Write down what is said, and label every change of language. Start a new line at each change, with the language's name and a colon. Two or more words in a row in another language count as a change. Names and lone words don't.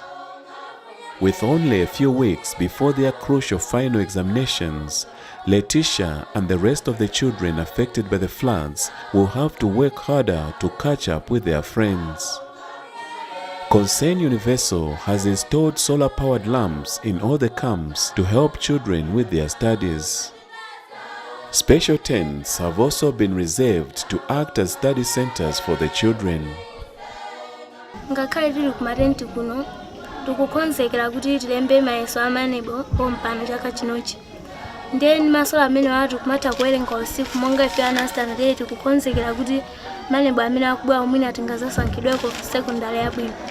English: With only a few weeks before their crucial final examinations, Letitia and the rest of the children affected by the floods will have to work harder to catch up with their friends. Concern Universal has installed solar-powered lamps in all the camps to help children with their studies. Special tents have also been reserved to act as study centers for the children.
Nyanja: Ngakhale tili kumatenti kuno tikukonzekera kuti tilembe mayeso amanebo pompano chaka chinochi. Ndiye ndi masola amene watu kumatha kuwerenga usiku monga ife ana standard 8 tikukonzekera kuti manebo amene akubwera mwina tingazasankhidweko secondary yabwino.